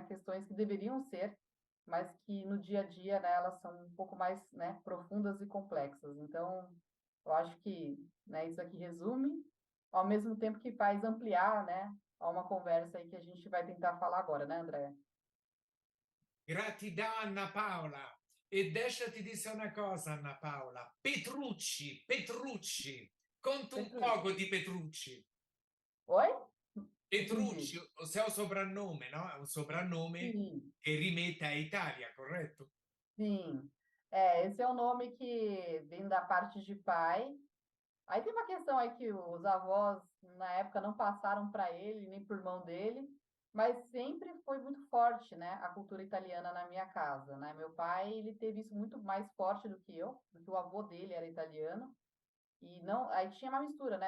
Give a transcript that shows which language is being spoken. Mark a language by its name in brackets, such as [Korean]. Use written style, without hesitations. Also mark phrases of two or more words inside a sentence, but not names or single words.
[Portuguese] Questões que deveriam ser, mas que no dia a dia, né, elas são um pouco mais, né, profundas e complexas. Então, eu acho que, né, isso aqui resume, ao mesmo tempo que faz ampliar, né, a uma conversa aí que a gente vai tentar falar agora, né, André? Gratidão, Anna Paola. E deixa-te dizer uma coisa, Anna Paola. [Italian] Petrucci, Petrucci. Conta un Petrucci. poco di Petrucci. [Portuguese] Oi? Entendi. [Italian] Petrucci, [Portuguese] o seu [Italian] soprannome, no? È un soprannome [Portuguese] Sim, [Italian] che rimette a Italia, corretto? [Portuguese] sim. É, esse é o nome que vem da parte de pai. Aí tem uma questão aí que os avós, na época, não passaram para ele, nem por mão dele, mas sempre foi muito forte, né, a cultura italiana na minha casa, né? Meu pai, ele teve isso muito mais forte do que eu, porque o avô dele era italiano, e não, aí tinha uma mistura, né?